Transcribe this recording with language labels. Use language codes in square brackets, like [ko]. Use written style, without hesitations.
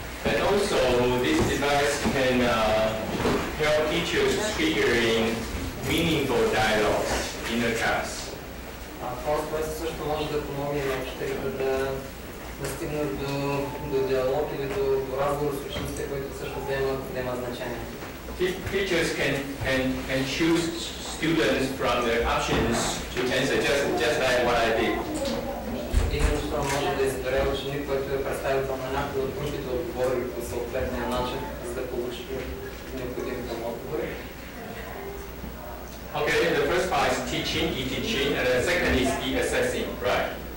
[en] And also, this device can help teachers triggering meaningful dialogues in the class. [bg] Това устройство също може да помогне на учителите да стигнат до диалог или до разговор с учениците, които също взема значение. [en] Teachers can choose students from their options to answer just like what I did. [bg] Един учител може да избере ученик, който е представител на някои от групите отговори по съответния начин, за да получи необходимите му отговори. [en] Okay, the first part is teaching, e-teaching, and the second is e-assessing, right?